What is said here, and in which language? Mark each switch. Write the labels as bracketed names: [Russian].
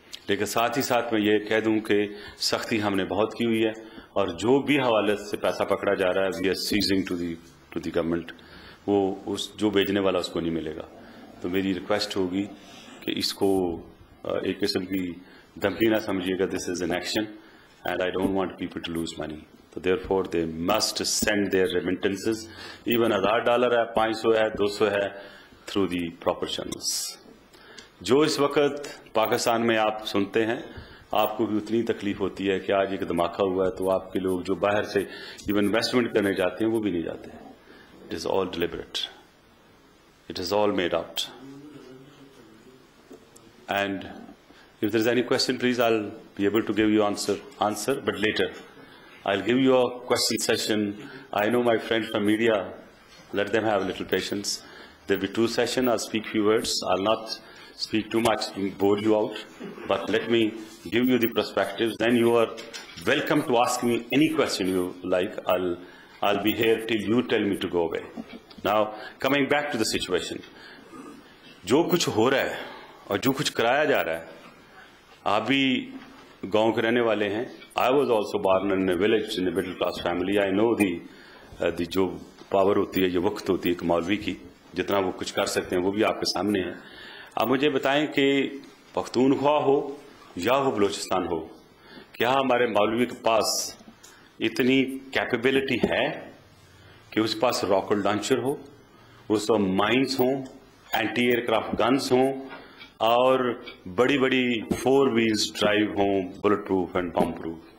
[Hindi] लेकिन साथ ही साथ मैं ये कह दूं कि सख्ती हमने बहुत की हुई है, और जो भी हवाले से पैसा पकड़ा जा रहा है [English] we are seizing to the government, [Hindi] वो उस जो भेजने वाला उसको नहीं मिलेगा। तो मेरी रिक्वेस्ट होगी कि इसको एक किस्म की धमकी ना समझिएगा, [English] This is an action and I don't want people to lose money. So therefore they must send their remittances, even $1000 है, 500 है, 200 है, through the proper channels. [Hindi] जो इस वक्त पाकिस्तान में आप सुनते हैं, आपको भी उतनी तकलीफ होती है कि आज एक धमाका हुआ है तो आपके लोग जो बाहर से इवन इन्वेस्टमेंट करने जाते हैं वो भी नहीं जाते। [English] It is all deliberate. It is all made out. And if there is any question, please, I'll be able to give you answer, but later. I'll give you a question session. I know my friends from media, let them have a little patience. There'll be 2 sessions. I'll speak few words. I'll not speak too much and bore you out, but let me give you the perspectives. Then you are welcome to ask me any question you like. I'll be here till you tell me to go away. Now, coming back to the situation, [Hindi] जो कुछ हो रहा है और जो कुछ कराया जा रहा है, आप भी गांव के रहने वाले हैं. [English] I was also born in a village in a middle class family. I know the [Hindi] जो पावर होती है, जो वक्त होती है एक मौलवी की, जितना वो कुछ कर सकते हैं वो भी आपके सामने है. आप मुझे बताएं कि पख्तूनख्वा हो या हो बलूचिस्तान हो, क्या हमारे मौलवी के पास इतनी कैपेबिलिटी है कि उसके पास रॉकेट लॉन्चर हो, उसको माइंस हों, एंटी एयरक्राफ्ट गन्स हों और बड़ी बड़ी 4 व्हील्स ड्राइव हों, bullet proof and bomb proof?